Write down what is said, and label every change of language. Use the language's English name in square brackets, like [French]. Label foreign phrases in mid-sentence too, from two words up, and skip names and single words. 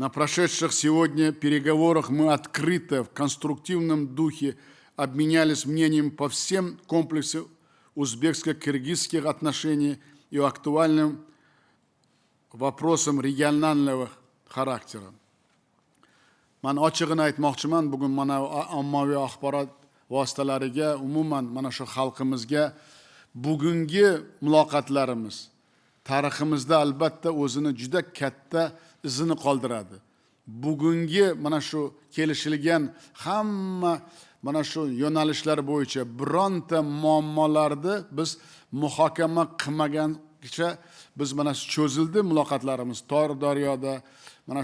[Russian] На прошедших сегодня переговорах мы открыто, в конструктивном духе обменялись мнением по всем комплексу узбекско-киргизских отношений и актуальным вопросам регионального характера. [Uzbek] Man ochig'ini aytmoqchiman, bugun mana ommaviy axborot vositalariga, umuman mana shu xalqimizga bugungi muloqotlarimiz tariximizda albatta o'zini juda katta izini qoldiradi. Bugungi mana shu kelishilgan hamma mana shu yo'nalishlar bo'yicha bironta muammolarni biz muhokama qilmagancha biz mana shu cho'zildi muloqotlarimiz Tor daryoda mana